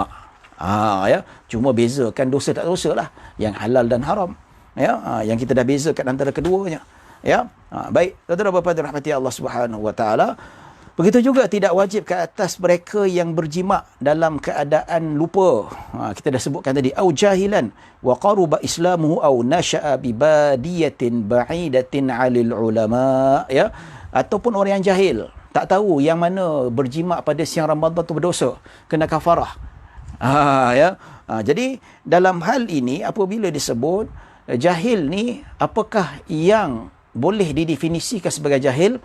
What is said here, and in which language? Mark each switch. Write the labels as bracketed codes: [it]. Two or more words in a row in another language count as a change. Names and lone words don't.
[ms] Cuma bezakan dosa tak dosa lah, yang halal dan haram. Yang kita dah bezakan antara keduanya. Baik, tuan-tuan dan puan-puan dirahmati Allah [ar] سبحانه وتعالى. [ms] Begitu juga tidak wajib ke atas mereka yang berjima dalam keadaan lupa. Kita dah sebutkan tadi, [ar] أو جاهلا وقرب إسلامه أو نشأ ببادية بعيدة عن العلماء, [ms] ataupun orang yang jahil, tak tahu yang mana berjima pada siang Ramadan tu berdosa, kena kafarah. Jadi dalam hal ini apabila disebut jahil ni, apakah yang boleh didefinisikan sebagai jahil?